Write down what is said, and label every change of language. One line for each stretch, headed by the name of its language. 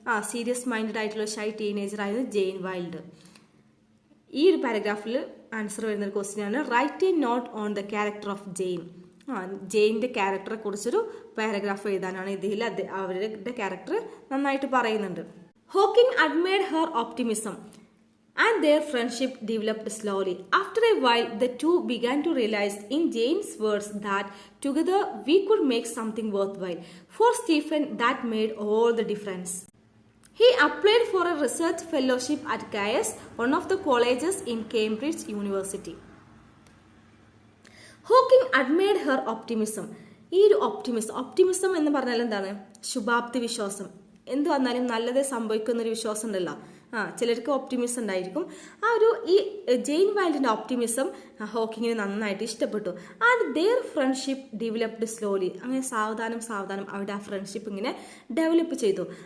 Malayalam: Serious minded ആയിട്ടുള്ള shy teenager ആയിരുന്നു Jain wild. ഈ ഒരു പാരഗ്രാഫിൽ ആൻസർ വരുന്ന ഒരു ക്വസ്റ്റ്യൻ ആണ്,
English: Write a note on the character of Jane.
Malayalam: ജെയിൻ്റെ ക്യാരക്ടറെ കുറിച്ചൊരു പാരഗ്രാഫ് എഴുതാനാണ്. ഇതിൽ അവരുടെ ക്യാരക്ടർ നന്നായിട്ട് പറയുന്നുണ്ട്.
English: Hawking admired her optimism and their friendship developed slowly. After a while, the two began to realize, in Jane's words, that together we could make something worthwhile. For Stephen, that made all the difference. He applied for a research fellowship at Caius, one of the colleges in Cambridge University. Hawking admired her optimism.
Malayalam: ഈ ഒരു optimism എന്ന് പറഞ്ഞാൽ എന്താണ്? ശുഭാപ്തി വിശ്വാസം. എന്ത് വന്നാലും നല്ലതേ സംഭവിക്കുന്നൊരു വിശ്വാസം ഉണ്ടല്ലോ, ചിലർക്ക് ഓപ്റ്റിമിസം ഉണ്ടായിരിക്കും. ആ ഒരു ഈ ജെയിൻ വൈൽഡിന്റെ ഓപ്റ്റിമിസം ഹോക്കിങ്ങിന് നന്നായിട്ട് ഇഷ്ടപ്പെട്ടു.
English: And their friendship developed slowly.
Malayalam: അങ്ങനെ സാവധാനം അവിടെ ആ ഫ്രണ്ട്ഷിപ്പ് ഇങ്ങനെ ഡെവലപ്പ് ചെയ്തു.